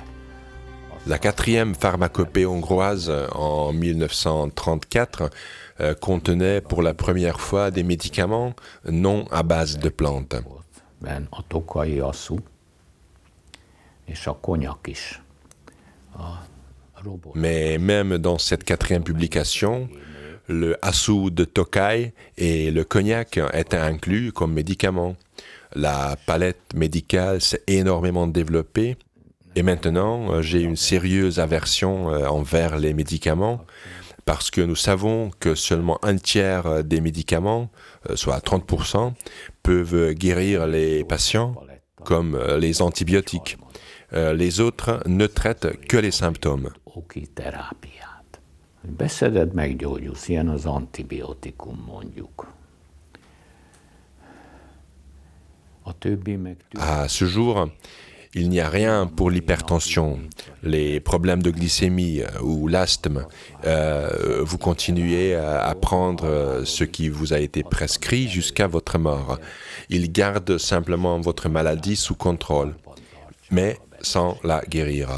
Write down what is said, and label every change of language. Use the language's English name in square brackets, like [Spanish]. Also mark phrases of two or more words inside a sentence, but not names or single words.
[French] La quatrième pharmacopée hongroise en 1934 contenait pour la première fois des médicaments non à base de plantes. [Hungarian] Volt benne a tokai asszú, és a konyak is. A robot [French] Mais même dans cette quatrième publication, le assou de Tokai et le cognac étaient inclus comme médicaments. La palette médicale s'est énormément développée et maintenant j'ai une sérieuse aversion envers les médicaments parce que nous savons que seulement un tiers des médicaments, soit 30%, peuvent guérir les patients comme les antibiotiques. Les autres ne traitent que les symptômes. [Hungarian] oki terápiát. Beszeded, meggyógyulsz, ilyen az antibiotikum mondjuk. A többi meg [French] À ce jour, il n'y a rien pour l'hypertension, les problèmes de glycémie ou l'asthme. Vous continuez à prendre ce qui vous a été prescrit jusqu'à votre mort. Il garde simplement votre maladie sous contrôle, mais sans la guérir.